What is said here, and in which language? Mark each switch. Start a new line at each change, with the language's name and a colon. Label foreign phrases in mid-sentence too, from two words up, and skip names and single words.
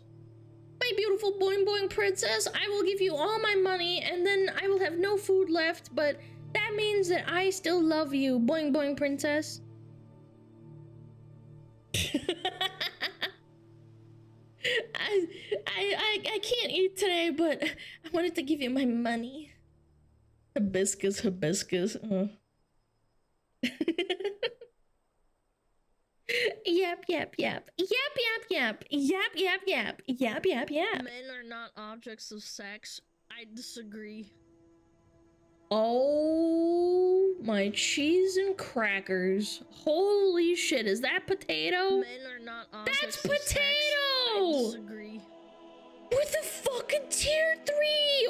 English: My beautiful boing boing princess, I will give you all my money and then I will have no food left, but that means that I still love you, boing boing princess. I can't eat today, but I wanted to give you my money. Hibiscus, hibiscus. Yap, yap, yap. Yap, yap, yap. Yap, yap, yap. Yap, yap, yap. Men are not objects of sex. I disagree. Oh, my cheese and crackers. Holy shit, is that potato? Men are not objects That's of potato! sex. I disagree. With the fucking tier 3!